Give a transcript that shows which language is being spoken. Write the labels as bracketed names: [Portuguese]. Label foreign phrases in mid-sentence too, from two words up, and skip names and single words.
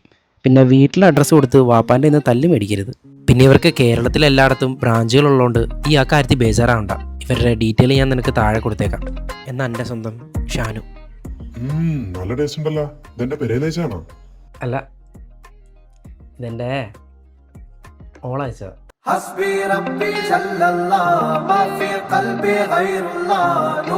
[Malayalam] പിന്നെ വീട്ടിലെ അഡ്രസ്സ് കൊടുത്ത് വാപ്പാൻ്റെ ഇന്ന് തല്ല് മേടിക്കരുത്. പിന്നെ ഇവർക്ക് കേരളത്തിൽ എല്ലായിടത്തും ബ്രാഞ്ചുകളുള്ളതുകൊണ്ട് ഈ ആ കാര്യത്തിൽ ബേജാറാവണ്ട. ഇവരുടെ ഡീറ്റെയിൽ ഞാൻ നിനക്ക് താഴെ കൊടുത്തേക്കാം. എന്നാ എൻ്റെ സ്വന്തം ഷാനു. നല്ല ടേസ്റ്റ് ഉണ്ടല്ലോ. ഇതെന്റെ പെരേലേച്ചാണോ? അല്ല, ഇതെൻ്റെ ഓളയച്ചതാ. [Arabic] حسبي ربي جل الله ما في قلبي غير الله